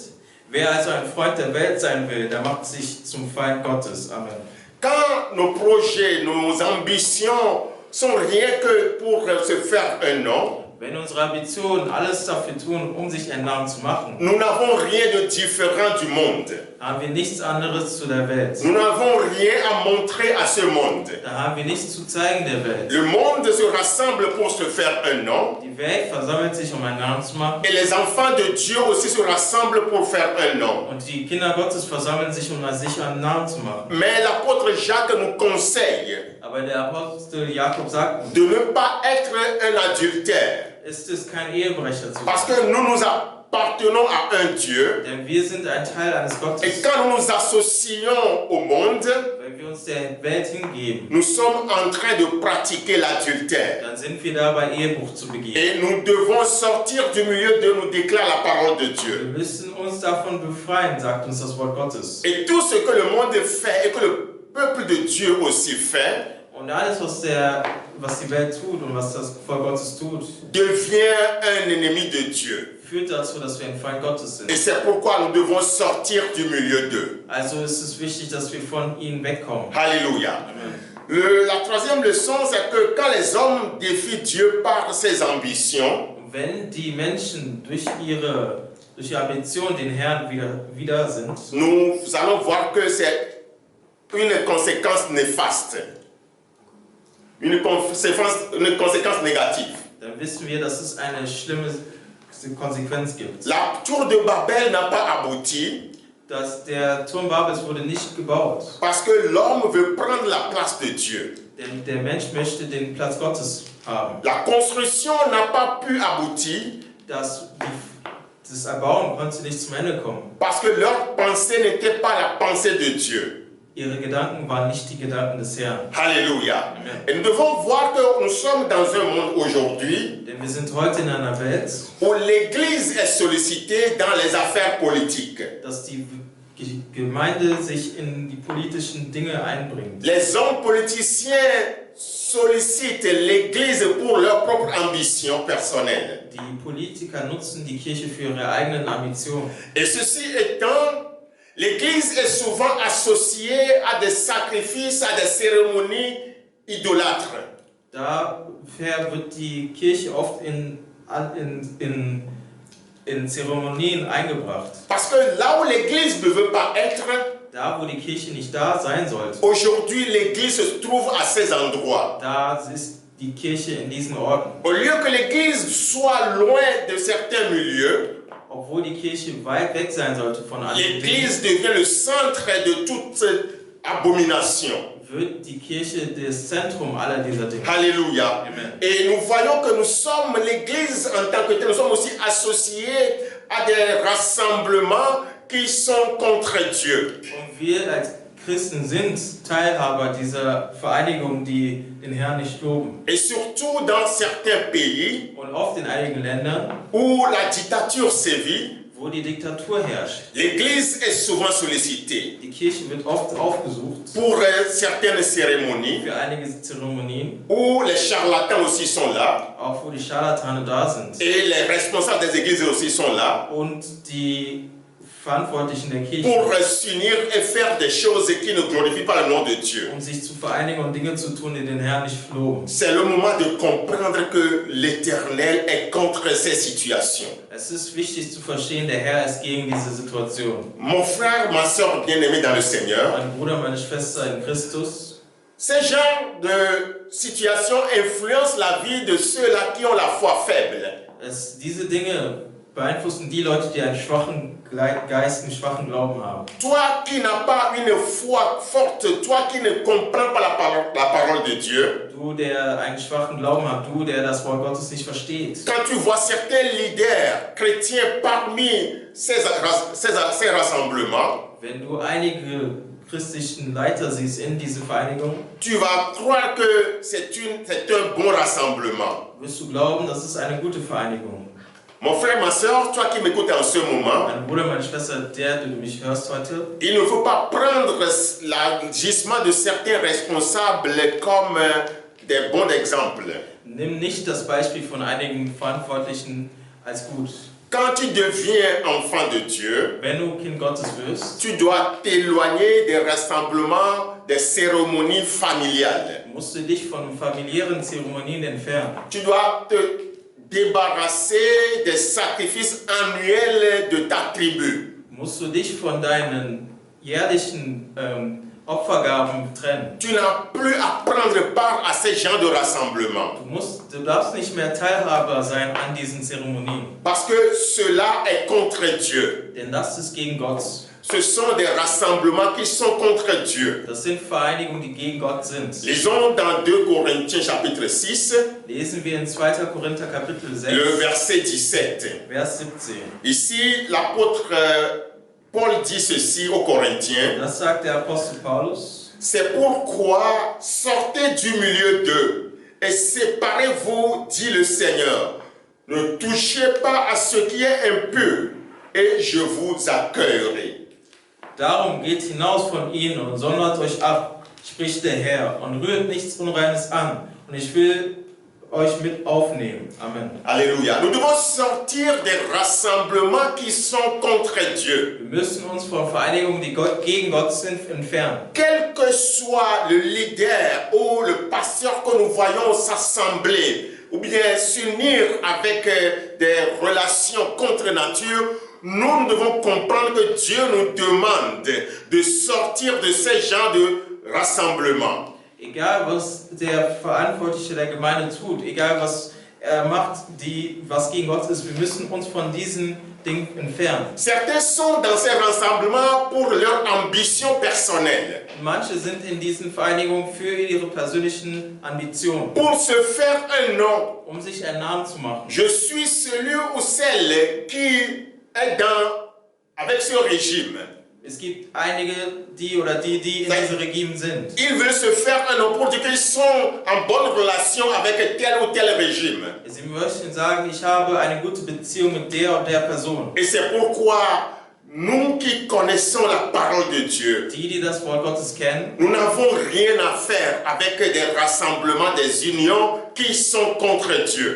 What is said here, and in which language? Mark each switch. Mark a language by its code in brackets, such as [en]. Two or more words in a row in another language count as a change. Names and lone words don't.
[de] Wer also ein Freund der Welt sein will, der macht sich zum Feind Gottes. Amen. [fr] Quand nos projets, nos ambitions sont rien que pour se faire un nom, [de] Wenn unsere Ambitionen alles dafür tun, um sich einen Namen zu machen, [fr] nous n'avons rien de différent du monde. [de] haben wir nichts anderes zu der Welt. [fr] Nous n'avons rien à montrer à ce monde. [de] Da haben wir nichts zu zeigen der Welt. [fr] Le monde se rassemble pour se faire un nom. [de] Die Welt versammelt sich, um einen Namen zu machen. [fr] Et les enfants de Dieu aussi se rassemblent pour faire un nom. [de] Und die Kinder Gottes versammeln sich, um sich einen Namen zu machen. [fr] Mais l'apôtre Jacques nous conseille [de] Aber der Apostel Jakob sagt, [fr] de ne pas être un adultère. [de] ist es kein Ehebrecher zu [fr] Parce [de] sein. [fr] que nous nous appartenons à un Dieu. [de] Denn wir sind ein Teil eines [fr] Et [de] Gottes. [fr] quand nous nous associons au monde, [de] Wenn wir uns der Welt hingeben, [fr] nous sommes en train de pratiquer l'adultère. [de] dann sind wir dabei, Ehebruch zu begehen. [fr] Et nous devons sortir du milieu de nous déclare la parole de [de] Wir [fr] Dieu. [de] müssen uns davon befreien, sagt uns das Wort Gottes. [fr] Et tout ce que le monde fait et que le peuple de Dieu aussi fait, [de] Und alles, was die Welt tut und was das Volk Gottes tut, [fr] devient un ennemi de Dieu. [de] führt dazu, dass wir ein Feind Gottes [fr] Et [de] sind. [fr] c'est pourquoi nous devons sortir du milieu d'eux. [de] Also ist es wichtig, dass wir von ihnen wegkommen. [fr] Alléluia. Amen. La troisième leçon, c'est que quand les hommes défient Dieu par ses ambitions, [de] Wenn die Menschen durch ihre Ambition den Herrn wieder sind, [fr] nous allons voir que c'est une conséquence néfaste, une conséquence négative. [de] dann wissen wir, dass es eine schlimme Konsequenz gibt. [fr] La tour de Babel n'a pas abouti [de] Der Turm Babels wurde nicht gebaut, [fr] parce que l'homme veut prendre la place de Dieu. [de] denn der Mensch möchte den Platz Gottes haben. [fr] La construction n'a pas pu aboutir [de] Das Erbauen konnte nicht zum Ende kommen. [fr] parce que leur pensée n'était pas la pensée de Dieu. [de] Ihre Gedanken waren nicht die Gedanken des Herrn. [fr] Alléluia. Amen. Et nous devons voir que nous sommes dans un monde aujourd'hui [de] Denn wir sind heute in einer Welt, [fr] où l'Église est sollicitée dans les affaires politiques. [de] dass die Gemeinde sich in die politischen Dinge einbringt. [fr] Les hommes politiciens sollicitent l'Église pour leur propre ambition personnelle. [de] Die Politiker nutzen die Kirche für ihre eigenen Ambitionen. [fr] Et ceci étant, l'Église est souvent associée à des sacrifices, à des cérémonies idolâtres. [de] Daher wird die Kirche oft in Zeremonien eingebracht. [fr] Parce que là où l'Église ne veut pas être, [de] Da, wo die Kirche nicht da sein sollte, [fr] aujourd'hui l'Église se trouve à ces endroits. [de] da ist die Kirche in diesen Orten. [fr] Au lieu que l'Église soit loin de certains milieux, [de] Obwohl die Kirche weit weg sein sollte von anderen Dingen, [fr] l'Église devient le centre de toute abomination. [de] wird die Kirche das Zentrum aller dieser Dinge. [fr] Alléluia. Amen. Et nous voyons que nous sommes, l'Église en tant que telle, nous sommes aussi associés à des rassemblements qui sont contre Dieu. [de] Und wir als Christen sind Teilhaber dieser Vereinigung, die den Herrn nicht loben. [fr] Et surtout dans certains pays [de] Und oft in einigen Ländern, [fr] où la dictature sévit, [de] wo die Diktatur herrscht. [fr] L'Église est souvent sollicitée [de] Die Kirche wird oft aufgesucht [fr] pour certaines cérémonies [de] für einige Zeremonien, [fr] où les charlatans aussi sont là [de] auch wo die Scharlatane da sind [fr] et les responsables des églises aussi sont là [de] und die Verantwortlichen der Kirche, [fr] pour s'unir et faire des choses qui ne glorifient pas le nom de Dieu. [de] sich zu vereinigen und Dinge zu tun, die den Herrn nicht loben. [fr] C'est le moment de comprendre que l'Éternel est contre ces situations. [de] Es ist wichtig zu verstehen, der Herr ist gegen diese Situation. [fr] Mon frère, ma soeur bien-aimée dans le Seigneur, [de] Mein Bruder, meine Schwester in Christus, [fr] ces genres de situations influencent la vie de ceux-là qui ont la foi faible. [de] diese Dinge beeinflussen die Leute, die einen schwachen Geist, einen schwachen Glauben haben. [fr] Toi qui n'as pas une foi forte, toi qui ne comprends pas la parole de Dieu, [de] Du, der einen schwachen Glauben hat, du, der das Wort Gottes nicht versteht. [fr] quand tu vois certains leaders chrétiens parmi ces rassemblements, [de] Wenn du einige christlichen Leiter siehst in dieser Vereinigung, [fr] tu vas croire que c'est un bon rassemblement. [de] wirst du glauben, das ist eine gute Vereinigung. [fr] Mon frère, ma soeur, toi qui m'écoutes en ce moment, [de] Mein Bruder, meine Schwester, der du mich hörst heute, [fr] il ne faut pas prendre l'agissement de certains responsables comme des bons exemples. [de] nimm nicht das Beispiel von einigen Verantwortlichen als gut. [fr] Quand tu deviens enfant de Dieu, [de] Wenn du Kind Gottes wirst, [fr] tu dois t'éloigner des rassemblements, des cérémonies familiales. [de] musst du dich von familiären Zeremonien entfernen. [fr] Tu dois te débarrasser des sacrifices annuels de ta tribu. [de] Musst du dich von deinen jährlichen Opfergaben trennen. [fr] Tu n'as plus à prendre part à ces genres de rassemblements. [de] Du darfst nicht mehr Teilhaber sein an diesen Zeremonien. [fr] Parce que cela est contre Dieu. [de] Denn das ist gegen Gott. [fr] Ce sont des rassemblements qui sont contre Dieu. [de] Das sind Vereinigungen, die gegen Gott sind. [fr] Lisons dans 2 Corinthiens chapitre 6, [de] Lesen wir in 2. Korinther Kapitel 6, [fr] le verset 17. [de] Vers 17. [fr] Ici, l'apôtre Paul dit ceci aux Corinthiens. [de] Das sagt der Apostel Paulus. [fr] C'est pourquoi sortez du milieu d'eux et séparez-vous, dit le Seigneur. Ne touchez pas à ce qui est impur et je vous accueillerai. [de] Darum geht hinaus von ihnen und sondert euch ab, spricht der Herr, und rührt nichts Unreines an, und ich will euch mit aufnehmen. Amen. [fr] Alléluia. Nous devons sortir des rassemblements qui sont contre Dieu. [de] Wir müssen uns von Vereinigungen, die gegen Gott sind, entfernen. [fr] Quel que soit le leader ou le pasteur que nous voyons s'assembler, ou bien s'unir avec des relations contre nature, nous devons comprendre que Dieu nous demande de sortir de ces genres de rassemblements. [de] Egal was der Verantwortliche der Gemeinde tut, egal was er macht, was gegen Gott ist, wir müssen uns von diesen Dingen entfernen. [fr] Certains sont dans ces rassemblements pour leur ambition personnelle. [de] Manche sind in diesen Vereinigungen für ihre persönlichen Ambitionen, [fr] Pour se faire un nom. [de] sich einen Namen zu machen. [fr] Je suis celui ou celle qui est avec ce régime. [de] Es gibt einige, die in diesem Regime sind. [fr] Ils veulent se faire un nom pour dire qu'ils sont en bonne relation avec tel ou tel régime. [de] Sie möchten sagen, ich habe eine gute Beziehung mit der und der Person. [fr] Et c'est pourquoi nous qui connaissons la parole de Dieu, [de] Die das Wort Gottes kennen, [fr] nous n'avons rien à faire avec des rassemblements, des unions qui sont contre Dieu.